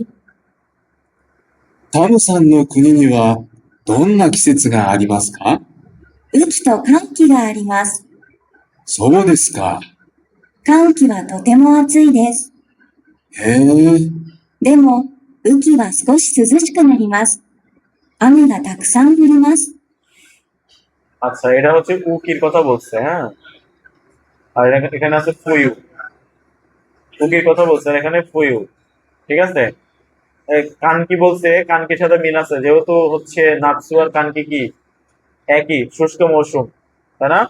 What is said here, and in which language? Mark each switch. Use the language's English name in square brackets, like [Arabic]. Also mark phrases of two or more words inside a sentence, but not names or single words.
[Japanese] タムさんの国にはどんな季節がありますか？雨季と寒気があります。そうですか。寒気はとても暑いです。へえ。でも、雨季は少し涼しくなります。雨がたくさん降ります。 [Bangla] আচ্ছা, এটা হচ্ছে উকির কথা বলছে, হ্যাঁ। আর এখানে আছে ফুয়ু, উকির কথা বলছে, আর এখানে ফুয়ু। ঠিক আছে, কানকি বলছে, কানকির সাথে মিল আছে, যেহেতু হচ্ছে নাৎসু আর কানকি কি একই, শুষ্ক মৌসুম, তাই না?